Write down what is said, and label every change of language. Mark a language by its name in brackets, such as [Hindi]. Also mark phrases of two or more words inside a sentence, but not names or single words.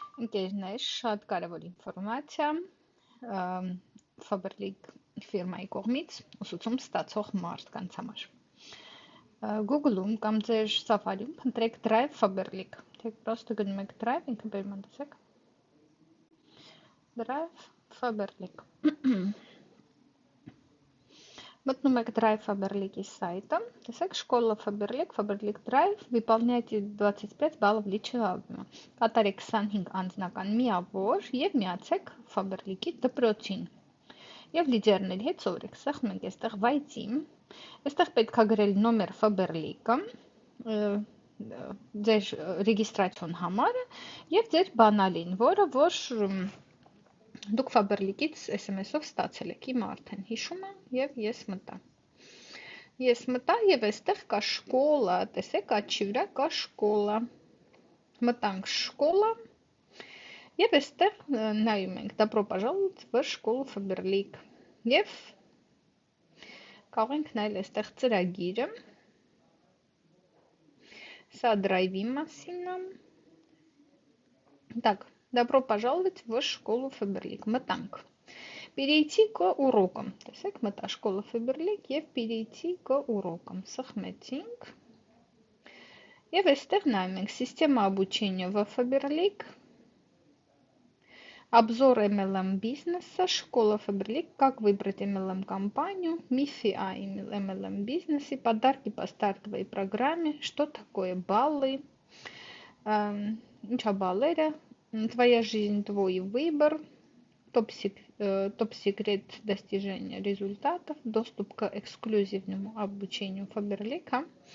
[Armenian] Ընկերներ, շատ կարևոր ինֆորմացիա Faberlic ֆիրմայի կողմից ուսուցում ստացող մարդկանց համար։ Google-ում կամ ձեր Safari-ում փնտրեք Drive Faberlic, թե պրոստը գնում եք Drive, ինքը բերում են տեսեք։ Drive Faberlic։ Мтնում եք Drive Faberlic-ի սայտը, տեսեք [Russian] школа Faberlic, Faberlic Drive, выполняйте 25 баллов личного. [Armenian] Կատարեք 25 անձնական միավոր եւ միացեք Faberlic-ի դպրոցին։ Եվ լիդերների հետ սովորեք, սեղմ ենք այստեղ վայցի, այստեղ պետք է գրել նոմեր Faberlic-ը, ձեր ռեգիստրացիոն համարը եւ ձեր բանալին, որը որ դուք Faberlic-ից SMS-ով ստացել եք, իմ արդեն հիշում եմ եւ ես մտա։ Ես մտա եւ այստեղ կա շկոլա, տեսեք, աչի վրա կա շկոլա։ Մտանք շկոլա եւ այստեղ նայում ենք [Russian] Добро пожаловать в школу Faberlic։ [Armenian] Եվ կարող ենք նայել այստեղ ծրագիրը։ Սա դրայվի մասին է։ [Russian] Так, Добро пожаловать в школу Faberlic։ [Armenian] Մտանք։ [Russian] Перейти к урокам։ [Armenian] Տեսեք, մտա школа Faberlic եւ [Russian] перейти к урокам։ [Armenian] Սխմեցինք։ Եվ այստեղ նայում ենք [Russian] система обучения в Faberlic, обзор MLM бизнеса, школа Faberlic, как выбрать MLM компанию, МИФИ о MLM бизнесе, подарки по стартовой программе, что такое баллы, баллы, твоя жизнь, твой выбор, топ-секрет достижения результатов, доступ к эксклюзивному обучению Faberlic.